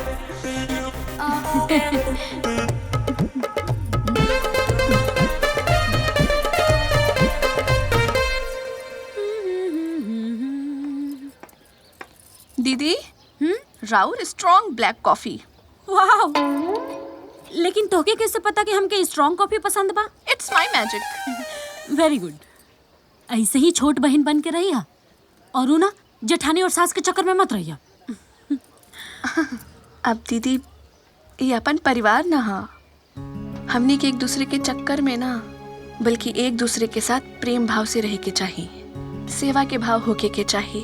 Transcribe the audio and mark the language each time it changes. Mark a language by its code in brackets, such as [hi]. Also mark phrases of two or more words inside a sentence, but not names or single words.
[bho] दीदी राउर [en] strong black coffee. [bho] वाह, लेकिन तोके कैसे पता कि हमके [en] strong coffee [bho] पसंद बा? [en] It's my magic. Very good. [bho] ऐसे ही छोट बहन बन के रहिया और उ ना जेठानी और सास के चक्कर में मत रहिया। अब दीदी ये अपन परिवार ना हा। हमने के एक दूसरे के चक्कर में ना, बल्कि एक दूसरे के साथ प्रेम भाव से रहे के चाहिए, सेवा के भाव होके के चाहिए।